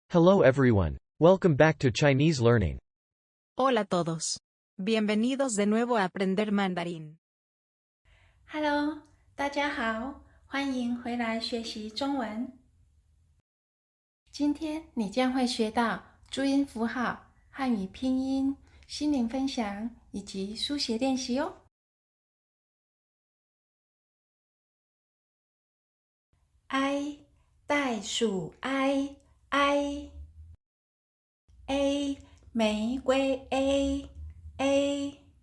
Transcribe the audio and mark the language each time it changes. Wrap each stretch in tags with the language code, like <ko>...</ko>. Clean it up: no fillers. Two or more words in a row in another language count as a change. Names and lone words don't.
<en>Hello everyone. Welcome back to Chinese learning.</en> <es>Hola a todos. Bienvenidos de nuevo a aprender mandarín.</es> <zh>Hello，大家好，欢迎回来学习中文。今天你将会学到注音符号、汉语拼音、心灵分享以及书写练习哦。I 袋鼠 I A 玫瑰 A</zh>